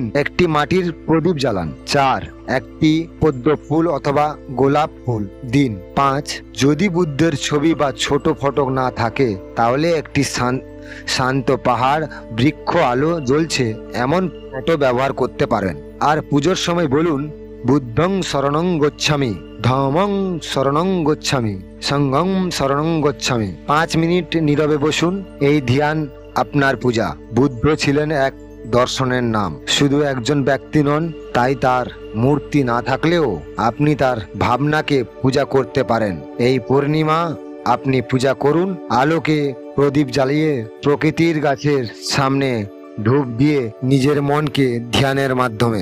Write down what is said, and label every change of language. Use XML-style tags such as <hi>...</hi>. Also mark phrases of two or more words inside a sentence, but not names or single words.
<bn>একটি মাটির প্রদীপ জ্বালান। 4. একটি পদ্ম ফুল অথবা গোলাপ ফুল দিন। 5. যদি বুদ্ধের ছবি বা ছোট ফটো না থাকে তাহলে একটি শান্ত পাহাড়, বৃক্ষ, আলো জ্বলছে এমন ফটো ব্যবহার করতে পারেন। আর পুজোর সময় বলুন,</bn> <pi>বুদ্ধং শরণং গচ্ছামি, ধম্মং শরণং গচ্ছামি, সংঘং শরণং গচ্ছামি।</pi> <bn>5 মিনিট নীরবে বসুন। এই ধ্যান আপনার পূজা। বুদ্ধ ছিলেন এক দর্শনের নাম, শুধু একজন ব্যক্তি নন। তাই তার মূর্তি না থাকলেও আপনি তার ভাবনাকে পূজা করতে পারেন। এই পূর্ণিমা আপনি পূজা করুন, আলোকে প্রদীপ জ্বালিয়ে, প্রকৃতির গাছের সামনে ধূপ দিয়ে, নিজের মনকে ধ্যানের মাধ্যমে।</bn>